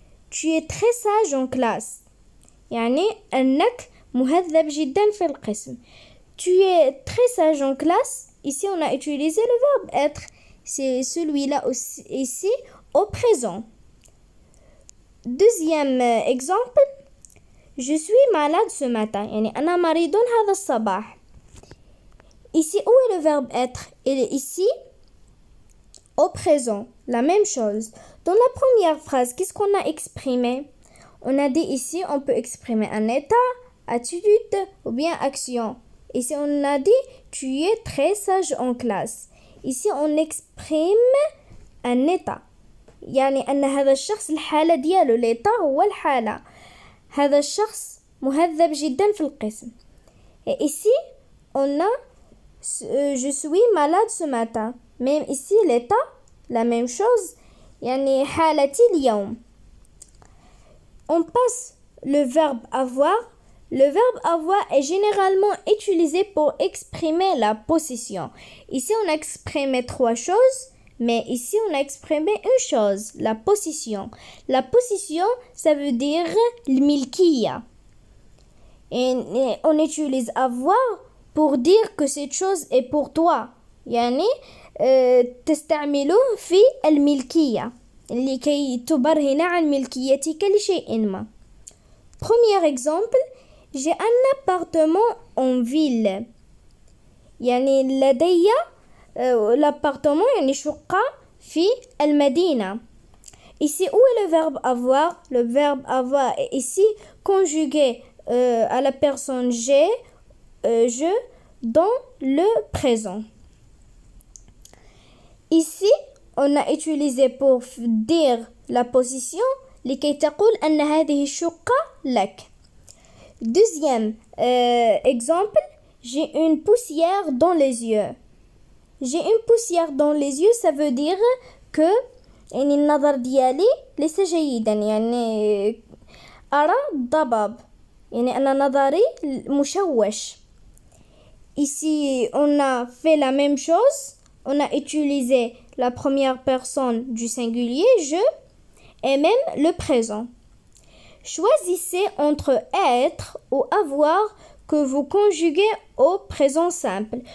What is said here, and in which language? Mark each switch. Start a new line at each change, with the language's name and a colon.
French: Tu es très sage en classe.
Arabic: يعني أنك مهذب جدا في القسم.
French: Tu es très sage en classe. Ici on a utilisé le verbe être. C'est celui-là aussi, ici au présent. Deuxième exemple. Je suis malade ce matin.
Arabic: يعني أنا مريض هذا الصباح.
French: Ici, où est le verbe être? Il est ici, au présent. La même chose. Dans la première phrase, qu'est-ce qu'on a exprimé? On a dit ici, on peut exprimer un état, attitude ou bien action. Ici, on a dit, tu es très sage en classe. Ici, on exprime un état.
Arabic: يعني أن هذا الشخص الحالة ديالو l'état هو الحالة. هذا الشخص مهذب جدا في القسم.
French: Et ici, on a je suis malade ce matin. Même ici, l'état, la même chose.
Arabic: يعني حالتي اليوم.
French: On passe le verbe avoir. Le verbe avoir est généralement utilisé pour exprimer la possession. Ici, on a exprimé trois choses. Mais ici, on a exprimé une chose, la possession. La possession, ça veut dire الملكية. Et on utilise avoir pour dire que cette chose est pour toi.
Arabic: يعني تستعمله في الملكية لكي تبرهن عن ملكيتك لشيء ما.
French: Premier exemple, j'ai un appartement en ville.
Arabic: يعني لدي l'appartement يعني شقة في المدينة.
French: Ici, où est le verbe avoir? Le verbe avoir est ici conjugué à la personne j'ai, je, dans le présent. Ici, on a utilisé pour dire la position
Arabic: لكي تقول أن هذه الشقة لك.
French: Deuxième exemple, j'ai une poussière dans les yeux. J'ai une poussière dans les yeux, ça veut dire que
Arabic: يعني النظر ديالي ليس جيدا يعني أرى ضباب يعني أن نظري مشوش.
French: Ici, on a fait la même chose. On a utilisé la première personne du singulier, je, et même le présent. Choisissez entre être ou avoir que vous conjuguez au présent simple.